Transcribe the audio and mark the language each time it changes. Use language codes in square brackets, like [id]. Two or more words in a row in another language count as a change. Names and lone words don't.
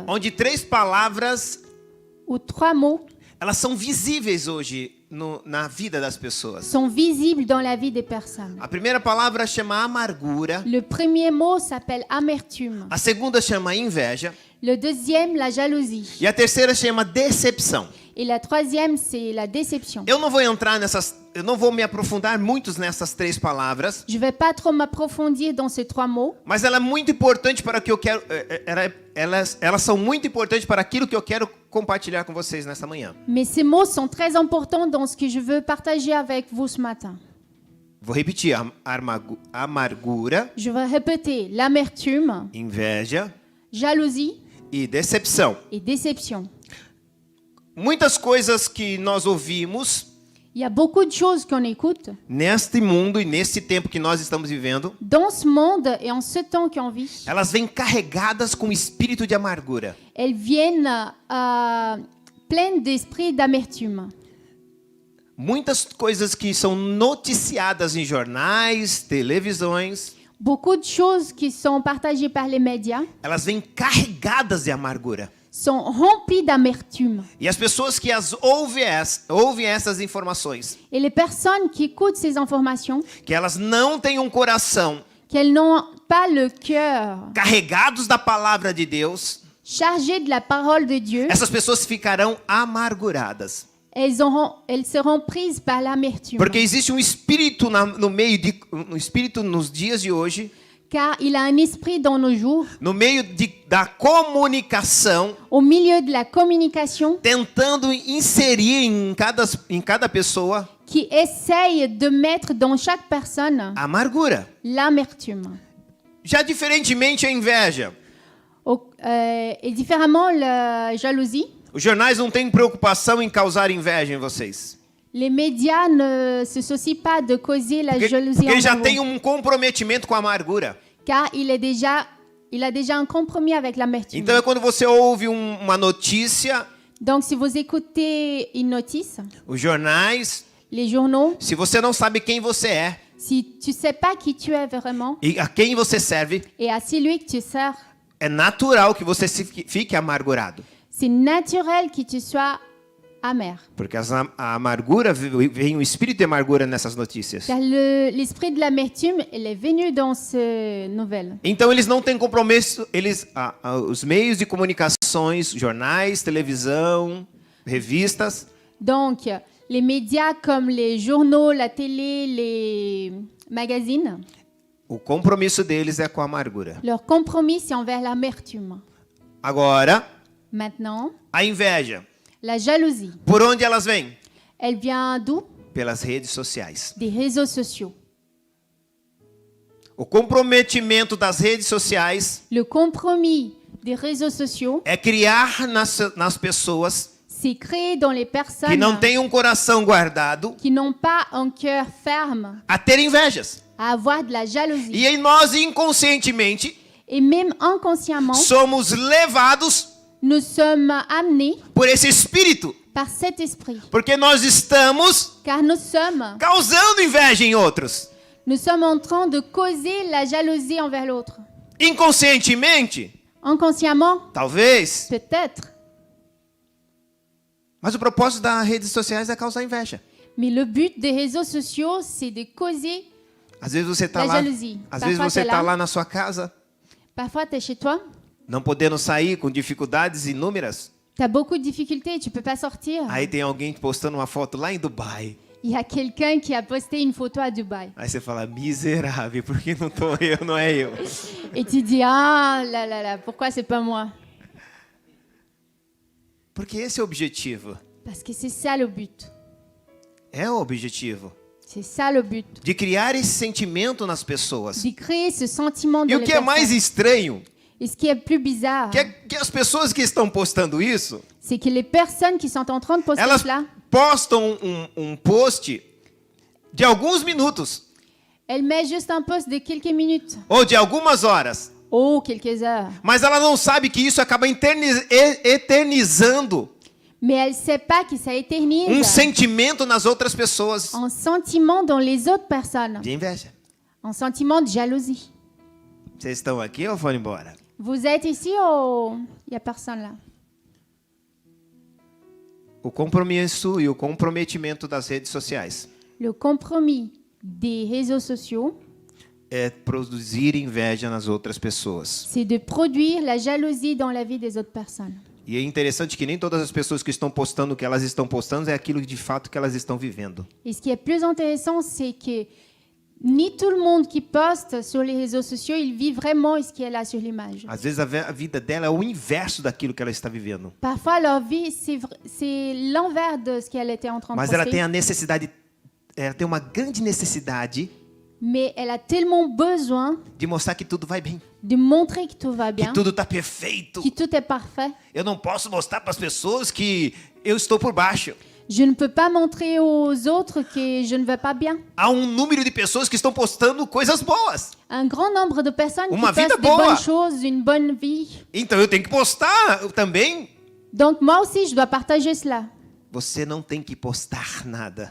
[pt] onde 3 palavras [fr] où 3 mots [pt] elas são visíveis hoje na vida das pessoas. [fr] sont visibles dans la vie des personnes. [pt] A primeira palavra chama amargura, [fr] Le premier mot s'appelle amertume. [pt] a segunda chama inveja [fr] Le deuxième, la jalousie. [pt] e a terceira chama decepção. [fr] Et la troisième, c'est la déception. [pt] Eu não vou me aprofundar muito nessas 3 palavras, [fr] Je ne vais pas trop m'approfondir dans ces 3 mots, [pt] mas ela é muito importante para o que eu quero. Elas são muito importantes para aquilo que eu quero compartilhar com vocês nesta manhã. [fr] mais ces mots sont très importants dans ce que je veux partager avec vous ce matin. [pt] Vou repetir: amargura, [fr] Je vais répéter l'amertume, [pt] inveja [fr] jalousie [pt] e decepção. [fr] et déception. [pt] Muitas coisas que nós ouvimos [fr] Il y a beaucoup de choses qu'on écoute [pt] neste mundo e nesse tempo que nós estamos vivendo, [fr] dans ce monde et en ce temps qu'on vit. [pt] elas vêm carregadas com espírito de amargura. [fr] Elles viennent pleines d'esprit d'amertume. [pt] Muitas coisas que são noticiadas em jornais, televisões, [fr] Beaucoup de choses qui sont partagées par les médias [pt] elas vêm carregadas de amargura. [fr] sont remplies d'amertume. [pt] E as pessoas que ouvem essas informações, [fr] Et les personnes qui écoutent ces informations, [pt] que elas não têm um coração [fr] qu'elles n'ont pas le cœur [pt] carregados da palavra de Deus, [fr] chargé de la parole de Dieu, [pt] essas pessoas ficarão amarguradas. [fr] elles seront prises par l'amertume. [pt] Porque existe um espírito um espírito nos dias de hoje, [fr] Car il a un esprit dans nos jours, [pt] no meio da comunicação, [fr] au milieu de la communication, [pt] tentando inserir em cada pessoa [fr] qui essaye de mettre dans chaque personne [pt] a amargura. [fr] l'amertume. [pt] Já diferentemente a inveja. [fr] Et différemment, la jalousie. [pt] Os jornais não têm preocupação em causar inveja em vocês. [fr] Les médias ne se soucient pas de causer la jalousie [pt] Porque ele já [fr] envers [pt] tem [fr] vous, [pt] comprometimento com a amargura. [fr] car il a déjà un compromis avec l'amertume. [pt] Então é quando você ouve uma notícia, [fr] Donc, si vous écoutez une notice, [pt] os jornais, [fr] les journaux, [pt] se você não sabe quem você é [fr] si tu sais pas qui tu es vraiment [pt] e a quem você serve, [fr] et à celui que tu sers, [pt] é natural que você fique amargurado. [fr] c'est naturel que tu sois amer. [pt] Porque a amargura, vem o espírito de amargura nessas notícias. [fr] Car l'esprit de l'amertume, elle est venu dans ces nouvelles. [pt] Então eles não têm compromisso, os meios de comunicações, jornais, televisão, revistas, [fr] Donc, les médias comme les journaux, la télé, les magazines, [pt] o compromisso deles é com a amargura. [fr] leur compromis, c'est envers l'amertume. [pt] Agora, [fr] Maintenant, [pt] a inveja. [fr] la jalousie, [pt] Por onde elas vêm? [fr] elle vient d'où? [pt] Pelas redes sociais. [fr] Des réseaux sociaux. [pt] O comprometimento das redes sociais [fr] Le compromis des réseaux sociaux, [pt] é criar nas pessoas [fr] c'est créer dans les personnes [pt] que não têm um coração guardado [fr] qui n'ont pas un cœur ferme [pt] a ter invejas. [fr] à avoir de la jalousie. [pt] E aí nós inconscientemente [fr] Et même inconsciemment, [pt] somos levados [fr] nous sommes amenés [pt] por esse espírito, [fr] par cet esprit. [pt] porque nós estamos [fr] Car nous sommes [pt] causando inveja em outros. [fr] en train de causer la jalousie envers l'autre. [pt] Inconscientemente, [fr] Inconsciemment, [pt] talvez, [fr] peut-être. [pt] mas o propósito das redes sociais é causar inveja. [fr] Mais le but des réseaux sociaux, c'est de causer [pt] Às vezes você está [fr] La [pt] lá, [fr] jalousie. [pt] às vezes [fr] Parfois, [pt] você [fr] t'es [pt] está [fr] là. [pt] lá na sua casa, [fr] Parfois, tu es chez toi, [pt] não podendo sair, com dificuldades inúmeras. [fr] tu as beaucoup de difficultés, tu peux pas sortir. [pt] Aí tem alguém postando uma foto lá em Dubai. [fr] Il y a quelqu'un qui a posté une photo à Dubaï. [pt] Aí você fala, miserável, porque não tô eu, não é eu. [fr] Et tu dis, ah là là là, pourquoi c'est pas moi? [pt] Porque esse é o objetivo. [fr] Parce que c'est ça le but. [pt] É o objetivo. [fr] C'est ça le but. [pt] De criar esse sentimento nas pessoas. [fr] De créer ce sentiment [pt] E [fr] dans [pt] o [fr] les [pt] que é mais [fr] personnes. [pt] estranho, [fr] Et ce qui est plus bizarre, [pt] que as pessoas que estão postando isso, [fr] c'est que les personnes qui sont en train de poster [pt] elas [fr] cela, [pt] postam um post de alguns minutos [fr] elles mettent juste un post de quelques minutes. [pt] ou de algumas horas, [fr] Oh, quelques heures. [pt] mas ela não sabe que isso acaba eternizando [fr] Mais elle ne sait pas que ça éternise [pt] sentimento nas outras pessoas [fr] un sentiment dans les autres personnes. [pt] de inveja. [fr] Un sentiment de jalousie. [pt] Vocês estão aqui ou foram embora? [fr] Vous êtes ici ou il n'y a personne là? [pt] O compromisso e o comprometimento das redes sociais [fr] Le compromis des réseaux sociaux, [pt] é produzir inveja nas outras pessoas. [fr] c'est de produire la jalousie dans la vie des autres personnes. [pt] E é interessante que nem todas as pessoas que estão postando o que elas estão postando é aquilo de fato que elas estão vivendo. [fr] Et ce qui est plus intéressant, c'est que ni tout le monde qui poste sur les réseaux sociaux, il vit vraiment ce qu'il y a là sur l'image. [pt] Às vezes a vida dela é o inverso daquilo que ela está vivendo. [fr] Parfois, leur vie, c'est l'envers de ce qu'elle était en train de [pt] Mas ela tem [fr] poster. [pt] a necessidade, ela tem uma grande necessidade [fr] Mais elle a tellement besoin [pt] de mostrar que tudo vai bem, [fr] de montrer que tout va [pt] que [fr] bien, [pt] tudo está perfeito. [fr] que tout est parfait. [pt] Eu não posso mostrar para as pessoas que eu estou por baixo. [fr] Je ne peux pas montrer aux autres que je ne vais pas bien. [pt] Há um número de pessoas que estão postando coisas boas. [fr] Un grand nombre de personnes [pt] Uma [fr] qui [pt] vida [fr] postent des [pt] boa. [fr] bonnes choses, une bonne vie. [pt] Então eu tenho que postar também. [fr] Donc moi aussi, je dois partager cela. [pt] Você não tem que postar nada.